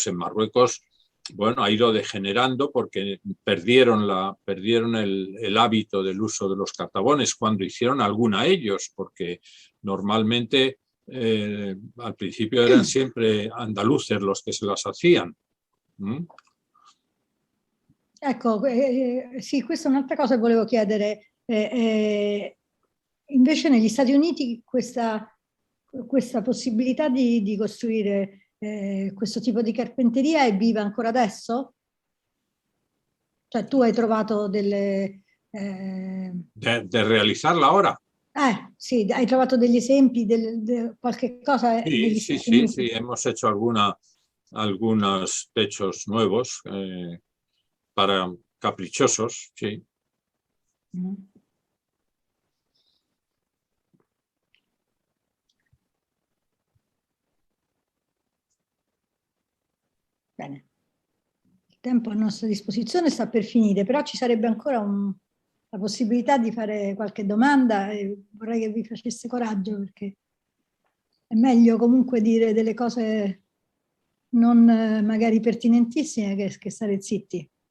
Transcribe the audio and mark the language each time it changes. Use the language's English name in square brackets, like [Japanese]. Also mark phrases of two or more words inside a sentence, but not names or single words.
[Spanish] En Marruecos, bueno, ha ido degenerando porque perdieron el hábito del uso de los cartabones cuando hicieron alguna ellos, porque normalmente al principio eran siempre andaluces los que se las hacían. [Italian] Ecco, sì, questa è un'altra cosa che volevo chiedere. Invece negli Stati Uniti questa possibilità di costruire questo tipo di carpenteria è viva ancora adesso? Cioè tu hai trovato delle... [Spanish] De realizarla ora. [Italian] Sì, hai trovato degli esempi, qualche cosa? [Spanish] Sí, hemos hecho algunos techos nuevos para caprichosos, sí. [Italian] Bene, il tempo a nostra disposizione sta per finire, però ci sarebbe ancora la possibilità di fare qualche domanda e vorrei che vi facesse coraggio, perché è meglio comunque dire delle cose non magari pertinentissime che stare zitti.